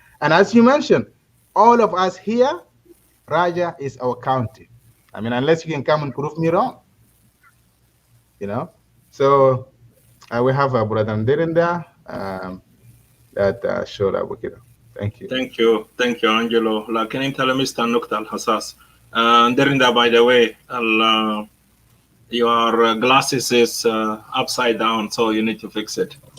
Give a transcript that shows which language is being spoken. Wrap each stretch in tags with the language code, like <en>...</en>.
<en>And as you mentioned, all of us here, Raja is our county. I mean, unless you can come and prove me wrong. You know? So we have a brother Nderinda that showed up with it. Thank you. Thank you, Angelo.</en> <ar>لكن انت لمست النقطة الحساس.</ar> <en>Nderinda, by the way, your glasses is upside down, so you need to fix it.</en>